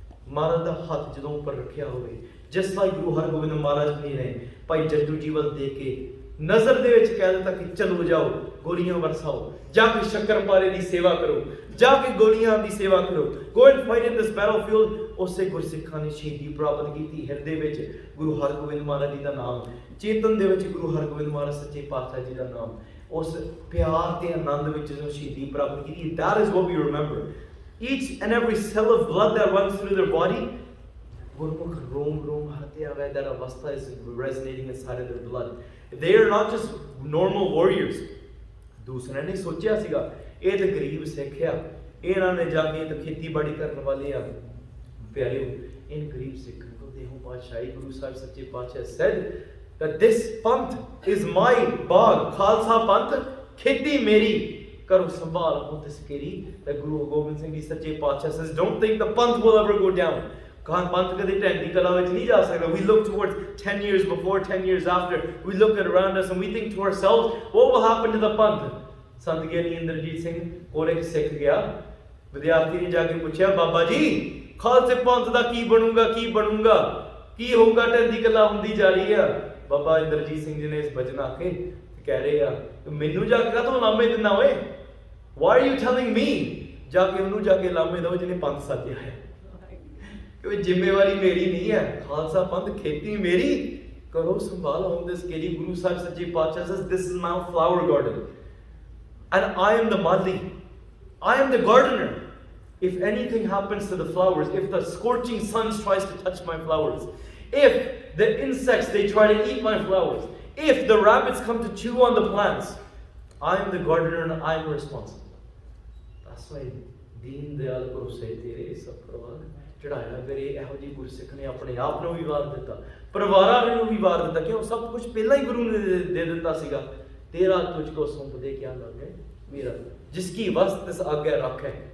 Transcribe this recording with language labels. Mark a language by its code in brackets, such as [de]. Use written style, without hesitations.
[pa] Maharaj da hath jadon upar rakhiya hoਵੇ, [en] just like [pa] Guru Hargobind Maharaj ne ਭਾਈ ਜੱਟੂ ਜੀ ਵੱਲ ਦੇ ਕੇ ਨਜ਼ਰ ਦੇ ਵਿੱਚ ਕਹਿ ਦਿੱਤਾ ਕਿ ਚਲੋ ਜਾਓ ਗੋਲੀਆਂ ਵਰਸਾਓ, ਜਾ ਕੇ ਸ਼ੱਕਰਪਾਰੇ ਦੀ ਸੇਵਾ ਕਰੋ, ਜਾ ਕੇ ਗੋਲੀਆਂ ਦੀ ਸੇਵਾ ਕਰੋ। [en] Go and fight in this battlefield. [pa] ਉਸੇ ਗੁਰਸਿੱਖਾਂ ਨੇ ਸ਼ਹੀਦੀ ਪ੍ਰਾਪਤ ਕੀਤੀ। ਹਿਰਦੇ ਵਿੱਚ ਗੁਰੂ ਹਰਗੋਬਿੰਦ ਮਹਾਰਾਜ ਜੀ ਦਾ ਨਾਮ, ਚੇਤਨ ਦੇ ਵਿੱਚ ਗੁਰੂ ਹਰਗੋਬਿੰਦ ਮਹਾਰਾਜ ਸੱਚੇ ਪਾਤਸ਼ਾਹ ਜੀ ਦਾ ਨਾਮ, ਉਸ ਪਿਆਰ ਤੇ ਆਨੰਦ ਵਿੱਚ ਜੋ ਸ਼ਹੀਦੀ ਪ੍ਰਾਪਤ ਕੀਤੀ। [en] That is what we remember. Each and every cell of blood that runs through their body, [pa] ਗੁਰਮੁਖ ਰੋਮ ਰੋਮ ਹਰਤੇ ਆਵੇ, [en] that avastha is resonating inside of their blood. They are not just normal warriors. [pa] ਦੂਸਰਿਆਂ ਨੇ ਸੋਚਿਆ ਸੀਗਾ ਇਹ ਤੇ ਗਰੀਬ ਸਿੱਖ ਆ, ਇਹਨਾਂ ਨੇ ਜਾ ਕੇ ਤਾਂ ਖੇਤੀਬਾੜੀ ਕਰਨ ਵਾਲੇ ਆ। ਪਿਆਰਿਓ, ਇਨ ਗਰੀਬ ਸਿੱਖਾਂ ਕੋ ਦੇਹੋ ਪਾਤਸ਼ਾਹੀ ਗੁਰੂ ਸਾਹਿਬ ਸੱਚੇ ਪਾਤਸ਼ਾਹ [en] said that this [pa] Panth is my ਬਾਗ, ਖਾਲਸਾ ਪੰਥ ਖੇਤੀ ਮੇਰੀ, ਕਰੋ ਸੰਭਾਲ ਹੋ ਤਿਸ ਕੇਰੀ। [en] that Guru Gobind Singh Ji Sache Patshah says don't think the Panth will ever go down. [pa] ਪੰਥ ਕਦੇ ਢੈਂਦੀ ਕਲਾ ਵਿੱਚ ਨਹੀਂ ਜਾ ਸਕਦਾ। [en] We look towards 10 years before, 10 years after. We look at around us and we think to ourselves, what will happen to the Panth? [pa] ਸੰਤ ਗਿਆਨੀ ਇੰਦਰਜੀਤ ਸਿੰਘ ਕੋਲ ਇੱਕ ਸਿੱਖ ਗਿਆ, ਵਿਦਿਆਰਥੀ ਨੇ ਜਾ ਕੇ ਪੁੱਛਿਆ, ਬਾਬਾ ਜੀ ਖਾਲਸੇ ਪੰਥ ਦਾ ਕੀ ਬਣੂਗਾ, ਕੀ ਬਣੂਗਾ, ਕੀ ਹੋਊਗਾ, ਢੈਂਦੀ ਕਲਾ ਹੁੰਦੀ ਜਾ ਰਹੀ ਆ। ਬਾਬਾ ਇੰਦਰਜੀਤ ਸਿੰਘ ਜੀ ਨੇ ਇਸ ਬਚਨ ਆਖੇ ਕਹਿ ਰਹੇ ਆ, ਮੈਨੂੰ ਜਾ ਕੇ ਕਾਹਤੋਂ ਲਾਮੇ ਦਿੰਦਾ ਓਏ? [en] Why are you telling me? [pa] ਜਾ ਕੇ ਉਹਨੂੰ ਜਾ ਕੇ ਲਾਮੇ ਦਿਓ ਜਿਹਨੇ ਪੰਥ ਸਾਜਿਆ ਹੈ। ਕਿ ਜ਼ਿੰਮੇਵਾਰੀ ਮੇਰੀ ਨਹੀਂ ਹੈ, ਖਾਲਸਾ ਪੰਥ ਖੇਤੀ ਮੇਰੀ, ਕਰੋ ਸੰਭਾਲ ਹੋਣ ਦਿਸ ਕੇਰੀ। [en] Guru Sahib Sache Patshah says this is my flower garden and I am the mali, I am the gardener. If anything happens to the flowers, if the scorching sun tries to touch my flowers, if the insects they try to eat my flowers, if the rabbits come to chew on the plants, I am the gardener and I am responsible. That's why [pa] Deen Dayal ਭਰੋਸੇ ਤੇਰੇ ਸਭ ਪ੍ਰਵਾਨ ਚੜਾਇਆ ਮੇਰੇ। ਇਹੋ ਜਿਹੀ ਗੁਰਸਿੱਖ ਨੇ ਆਪਣੇ ਆਪ ਨੂੰ ਵੀ ਵਾਰ ਦਿੱਤਾ, ਪਰਿਵਾਰਾਂ ਨੂੰ ਵੀ ਵਾਰ ਦਿੱਤਾ, ਕਿਉਂ ਸਭ ਕੁਝ ਪਹਿਲਾਂ ਹੀ ਗੁਰੂ ਨੇ ਦੇ ਦਿੱਤਾ ਸੀਗਾ। ਤੇਰਾ ਤੁਝ ਕੋ ਸੌਂਪਦੇ ਕਿਆ ਲੱਗੇ ਮੇਰਾ, ਜਿਸकी ਵਸਤ ਤਿਸ ਆਗਿਆ ਰੱਖੈ।